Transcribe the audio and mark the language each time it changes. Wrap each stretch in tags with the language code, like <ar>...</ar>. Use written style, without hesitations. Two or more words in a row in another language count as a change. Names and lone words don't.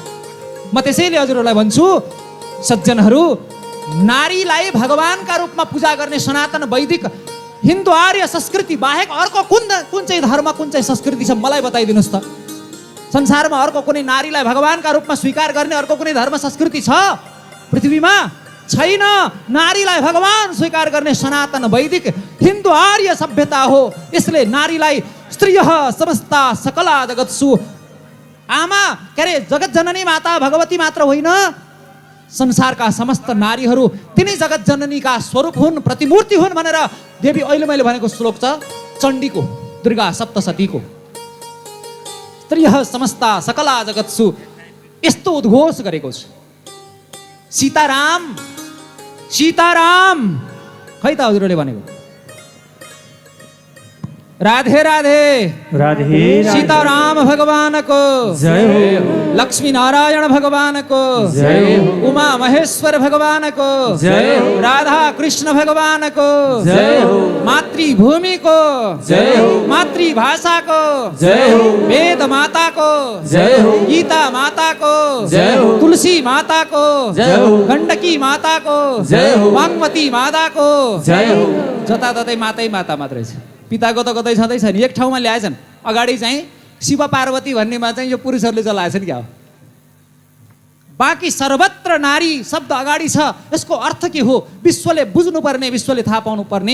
<ne>म त्यसैले हजुरहरूलाई भन्छु, सज्जनहरू, नारीलाई भगवानका रूपमा पूजा गर्ने सनातन वैदिक हिन्दू आर्य संस्कृति बाहेक अर्को कुन चाहिँ धर्म कुन चाहिँ संस्कृति छ मलाई बताइदिनुहोस् त। संसारमा अर्को कुनै नारीलाई भगवानका रूपमा स्वीकार गर्ने अर्को कुनै धर्म संस्कृति छ पृथ्वीमा? छैन। नारीलाई भगवान स्वीकार गर्ने सनातन वैदिक हिन्दू आर्य सभ्यता हो। यसले नारीलाई</ne> <sa>स्त्रियः समस्ता सकला जगत्सु,</sa> <ne>आमा के अरे जगत जननी माता भगवती मात्र होइन, संसारका समस्त नारीहरू तिनै जगत जननीका स्वरूप हुन्, प्रतिमूर्ति हुन् भनेर देवी अहिले मैले भनेको श्लोक छ चण्डीको, दुर्गा सप्तशतीको।</ne> <sa>स्त्रियः समस्ता सकला जगत्सु</sa> <ne>यस्तो उद्घोष गरेको छ। सीताराम सीताराम खै त हजुरले भनेको? राधे राधे राधे सीताराम भगवानको जय हो। लक्ष्मी नारायण भगवान को जय हो। उमा महेश्वर भगवान को जय हो। राधा कृष्ण भगवान को जय हो। मातृभूमि को जय हो। मातृभाषा को जय हो। वेद माता को जय हो। गीता माता को जय हो। तुलसी माता को जय हो। गण्डकी माता को जय हो। वाग्मती माता को जय हो। जताततै मातै माता मात्रै छ। पिताको त कतै छँदै छैन, एक ठाउँमा ल्याएछन्। अगाडि चाहिँ शिव पार्वती भन्नेमा चाहिँ यो पुरुषहरूले चलाएछन् क्या हो। बाँकी सर्वत्र नारी शब्द अगाडि छ। यसको अर्थ के हो विश्वले बुझ्नुपर्ने, विश्वले थाहा पाउनुपर्ने।</ne>